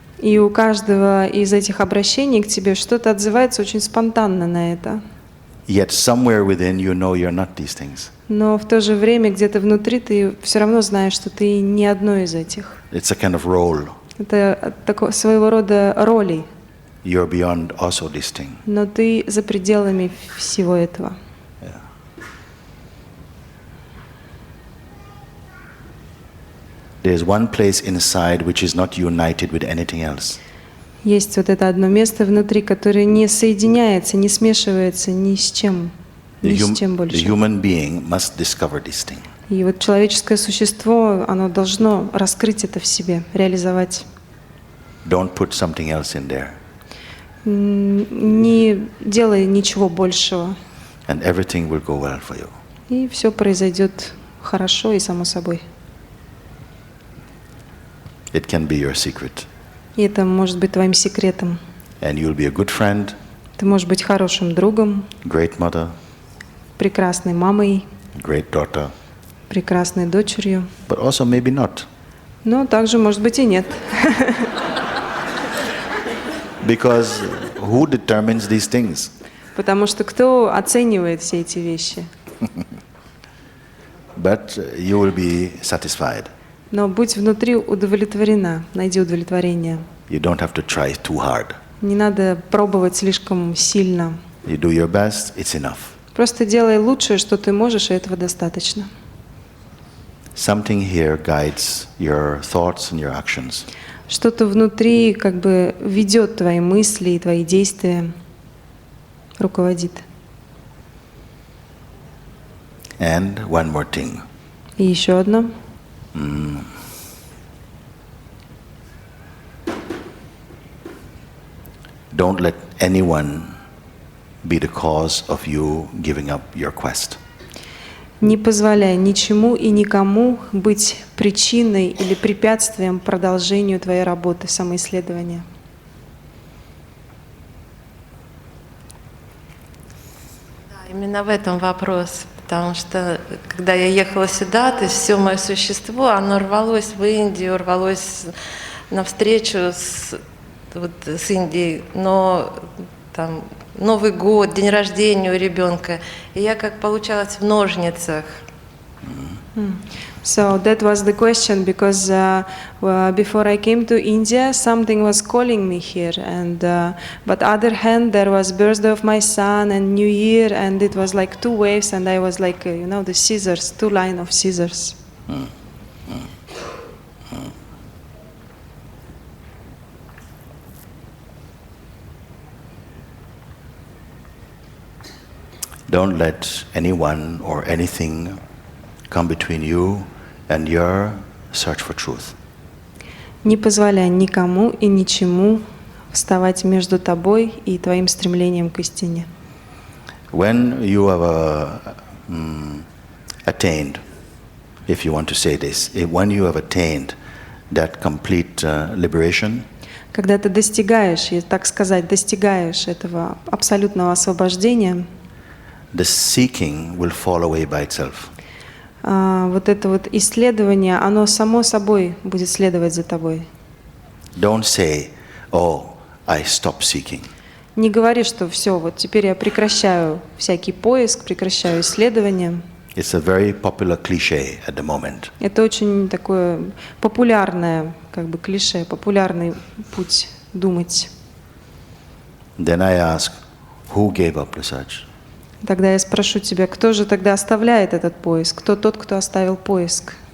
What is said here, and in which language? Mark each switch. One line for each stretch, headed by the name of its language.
Russian: И у каждого из этих обращений к тебе что-то отзывается очень спонтанно на это.
English: Yet somewhere within you know you're not these things.
Russian: Но в то же время где-то внутри ты все равно знаешь, что ты не одно из этих.
English: It's a kind of role.
Russian: Это своего рода роли,
English: You're beyond also this thing.
Russian: но ты за пределами всего этого.
English: Yeah. There's one place inside which is not united with anything else.
Russian: Есть вот это одно место внутри, которое не соединяется, не смешивается ни с чем, ни с чем
English: The
Russian: больше.
English: human being must discover this thing.
Russian: И вот человеческое существо, оно должно раскрыть это в себе, реализовать.
English: Don't put something else in there.
Russian: Не делай ничего большего,
English: And everything will go well for you.
Russian: и все произойдет хорошо и само собой.
English: It can be your secret.
Russian: И это может быть твоим секретом.
English: And you'll be a good friend,
Russian: Ты можешь быть хорошим другом,
English: great mother,
Russian: прекрасной мамой,
English: great daughter,
Russian: прекрасной дочерью,
English: but also maybe not.
Russian: но также, может быть, и нет.
English: Because who determines these things?
Russian: Потому что кто оценивает все эти вещи?
English: But you will be satisfied.
Russian: Но будь внутри удовлетворена, найди удовлетворение.
English: You don't have to try too hard.
Russian: Не надо пробовать слишком сильно.
English: You do your best, it's enough.
Russian: Просто делай лучшее, что ты можешь, и этого достаточно.
English: Something here guides your thoughts and your actions.
Russian: Что-то внутри как бы ведет твои мысли и твои действия, руководит.
English: And one more thing.
Russian: И еще одно.
English: Don't let anyone be the cause of you giving up your quest.
Russian: Не позволяй ничему и никому быть причиной или препятствием продолжению твоей работы, самоисследования. Да, именно в этом вопрос, потому что когда я ехала сюда, то есть все мое существо, оно рвалось в Индию, рвалось навстречу с Индией, но там Новый год, день рождения у ребенка, и я как получалась в ножницах.
English: So that was the question, because before I came to India, something was calling me here, and but other hand, there was birthday of my son and New Year, and it was like two waves, and I was like, the scissors, two line of scissors. Don't let anyone or anything come between you and your search for truth.
Russian: Не позволяй никому и ничему вставать между тобой и твоим стремлением к истине.
English: When you have attained, if you want to say this, when you have attained that complete liberation,
Russian: Когда ты достигаешь, и, так сказать, достигаешь этого абсолютного освобождения,
English: the seeking will fall away by itself.
Russian: вот это вот исследование, оно само собой будет следовать за тобой.
English: Don't say, oh, I stop seeking.
Russian: Не говори, что все, вот теперь я прекращаю всякий поиск, прекращаю исследование.
English: It's a very popular cliche at the moment.
Russian: Это очень такое популярное, как бы клише, популярный путь думать.
English: Then I ask, who gave up the search?
Russian: Тогда я спрошу тебя, кто же тогда оставляет этот поиск? Кто тот, кто оставил поиск?